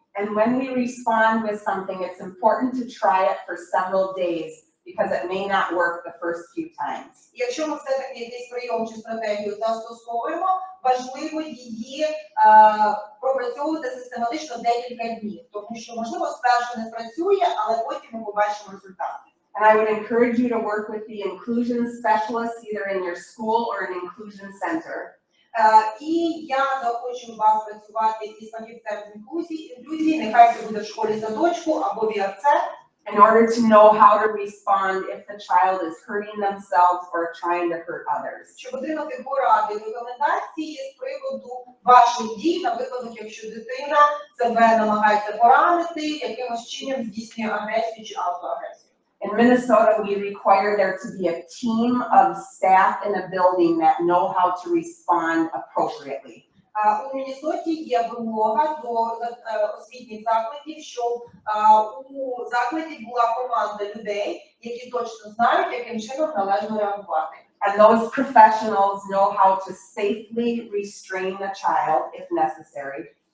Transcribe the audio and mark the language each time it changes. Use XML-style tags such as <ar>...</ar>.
<en>And when we respond with something, it's important to try it for several days because it may not work the first few times.</en> <uk>Якщо ми все-таки якийсь прийом чи стратегію застосовуємо, важливо її пропрацьовувати систематично декілька днів, тому що, можливо, спершу не спрацює, але потім ми побачимо результати.</uk> <en>And I would encourage you to work with the inclusion specialists either in your school or an inclusion center.</en> <uk>І я захочу вас працювати із фахівцем з інклюзії, нехай це буде в школі садочку або в ІРЦ,</uk> <en>In order to know how to respond if the child is hurting themselves or trying to hurt others.</en> <uk>щоб отримати поради, рекомендації з приводу ваших дій, наприклад, якщо дитина себе намагається поранити, якимось чином здійснює агресію чи автоагресію.</uk> <en>In Minnesota, we require there to be a team of staff in a building that know how to respond appropriately.</en> <uk>У Міннесоті є вимога до освітніх закладів, щоб у закладі була команда людей, які точно знають, яким чином належно реагувати.</uk> <en>And those professionals know how to safely restrain the child if necessary.</en>